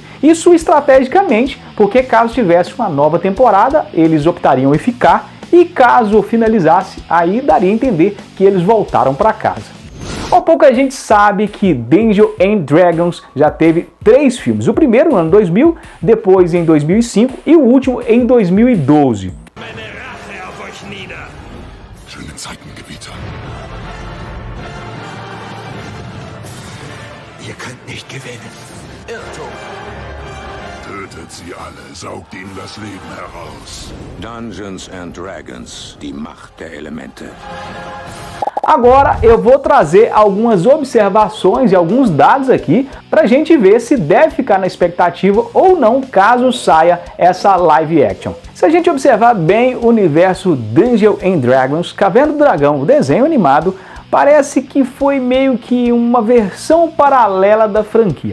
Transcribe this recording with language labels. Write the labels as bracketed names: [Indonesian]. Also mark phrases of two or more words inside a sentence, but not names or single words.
[Portuguese] Isso estrategicamente, porque caso tivesse uma nova temporada, eles optariam em ficar, e caso finalizasse, aí daria a entender que eles voltaram para casa. Há pouca gente sabe que Dungeons and Dragons já teve 3 filmes. O primeiro no ano 2000, depois em 2005 e o último em 2012. [German] Ihr könnt nicht gewinnen. Irrtum. Tötet sie alle, saugt ihnen das Leben heraus. Dungeons and Dragons, die Macht der Elemente. [Portuguese] Agora eu vou trazer algumas observações e alguns dados aqui para a gente ver se deve ficar na expectativa ou não caso saia essa live action. Se a gente observar bem o universo Dungeons and Dragons, Caverna do Dragão, o desenho animado, parece que foi meio que uma versão paralela da franquia.